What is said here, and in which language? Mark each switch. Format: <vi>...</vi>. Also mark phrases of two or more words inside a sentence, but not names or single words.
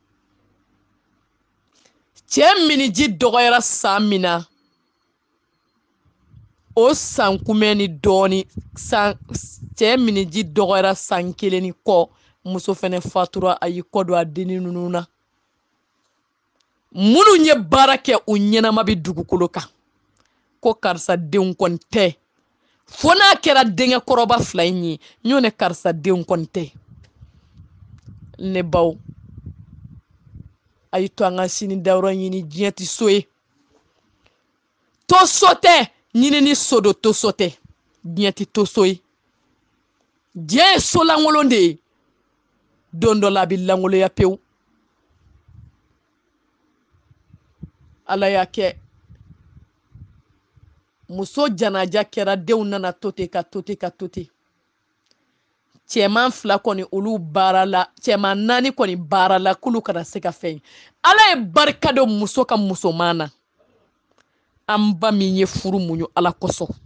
<bm>cɛ miniji dɔgɔyara san min na o san kunbɛn ni dɔɔni cɛ miniji dɔgɔyara san kelen ni kɔ muso fɛnɛ fatura a y'i kɔ don a denni ninnu na minnu ye baara kɛ u ɲɛnama bi dugukolo kan ko karisa denw kɔni tɛ fo n'a kɛra denkɛ kɔrɔba fila in ye ɲ'o ne karisa denw kɔni tɛ ne baw a y'i to an ka sini dayɔrɔ ɲini diɲɛ tɛ so ye to so tɛ ɲini ni so do to so tɛ diɲɛ tɛ to so ye diɲɛ ye so lankolon de ye don dɔ la a bɛ lankolonya pewu ala y'a kɛ muso janaja kɛra denw nana to ten ka to ten ka to ten cɛman fila kɔni olu baara la cɛman naani kɔni baara la k'olu kana se ka fɛn ala ye barika don muso ka musoman na an ba min ye furu muɲu ala kosɔn</bm>